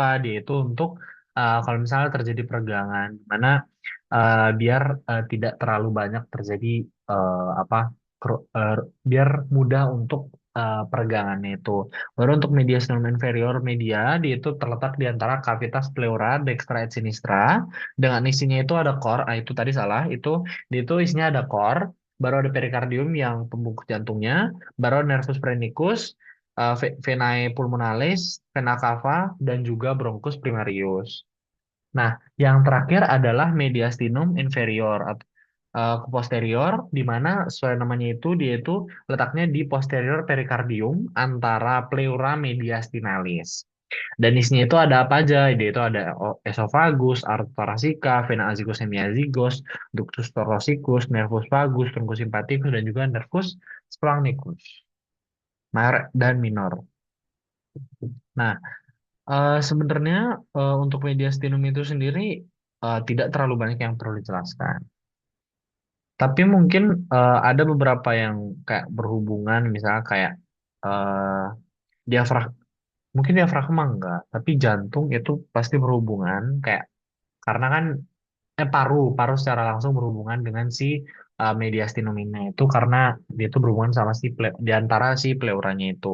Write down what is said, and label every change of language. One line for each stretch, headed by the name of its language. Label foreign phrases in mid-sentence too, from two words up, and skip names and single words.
Indonesian: Dia itu untuk kalau misalnya terjadi peregangan, mana biar tidak terlalu banyak terjadi apa biar mudah untuk peregangannya itu. Baru untuk
Latin: mediastinum inferior media,
Indonesian: dia itu terletak di antara
Latin: cavitas pleura dextra et sinistra
Indonesian: dengan isinya itu ada core. Ah, itu tadi salah. Dia itu isinya ada core, baru ada perikardium yang pembungkus jantungnya, baru
Latin: nervus phrenicus, venae pulmonalis, vena cava,
Indonesian: dan juga
Latin: bronchus primarius.
Indonesian: Nah, yang terakhir adalah
Latin: mediastinum inferior
Indonesian: atau ke posterior, di mana sesuai namanya itu dia itu letaknya di posterior perikardium antara
Latin: pleura mediastinalis.
Indonesian: Dan isinya itu ada apa aja? Dia itu ada
Latin: esophagus, aorta thoracica, vena azygos hemiazygos, ductus thoracic,us nervus vagus, truncus sympathicus,
Indonesian: dan juga
Latin: nervus splanchnicus, major dan minor.
Indonesian: Nah, sebenarnya untuk mediastinum itu sendiri tidak terlalu banyak yang perlu dijelaskan. Tapi mungkin ada beberapa yang kayak berhubungan, misalnya kayak eh diafragma, mungkin diafragma enggak, tapi jantung itu pasti berhubungan kayak karena kan paru paru secara langsung berhubungan dengan si mediastinum ini itu karena dia itu berhubungan sama si di antara si pleuranya itu.